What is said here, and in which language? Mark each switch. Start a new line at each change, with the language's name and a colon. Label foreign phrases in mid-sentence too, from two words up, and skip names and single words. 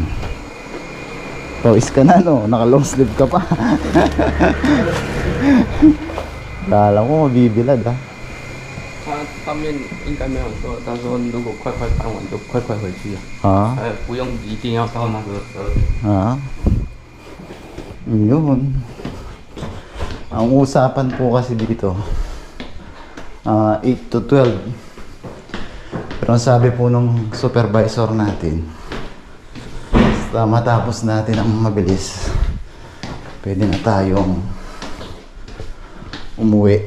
Filipino: Pawis ka na, no? Naka
English: long sleeve
Filipino: ka pa. Kala ko mabibilad, ha?
Chinese: 他面应该没有说，他说如果快快搬完就快快回去啊，不用一定要到那个时候。
Filipino: Ah. Yun. Ang usapan po kasi dito 8 to 12. Pero ang sabi po nung supervisor natin, basta matapos natin ang mabilis, pwede na tayong umuwi.